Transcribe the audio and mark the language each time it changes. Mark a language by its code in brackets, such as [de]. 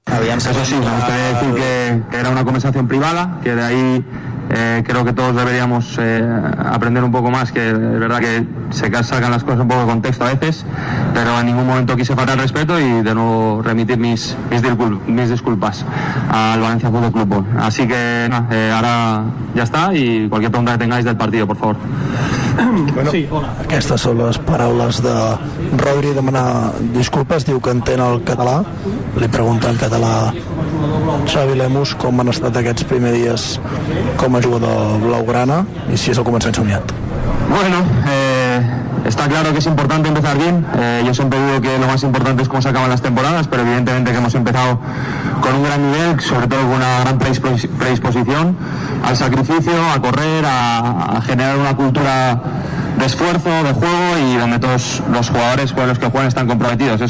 [es] Eso sí, me gustaría decir que era una conversación privada, que de ahí creo que todos deberíamos aprender un poco más, que es verdad que se sacan las cosas un poco de contexto a veces, pero en ningún momento quise faltar respeto y de nuevo remitir mis disculpas al Valencia Fútbol Club. Así que nada, ahora ya está y cualquier pregunta que tengáis del partido, por favor. Bueno, sí, hola. [ca] Aquestes són les paraules de Rodri, demanar disculpes, diu que entén el català, li pregunta en català Xavi Lemus com han estat aquests primers dies com a jugador blaugrana i si és el començament somiat. [es] Bueno, está claro que es importante empezar bien. Yo siempre digo que lo más importante es cómo se acaban las temporadas, pero evidentemente que hemos empezado con un gran nivel, sobre todo con una gran predisposición al sacrificio, a correr, a generar una cultura de esfuerzo, de juego, y donde todos los jugadores con los que juegan están comprometidos.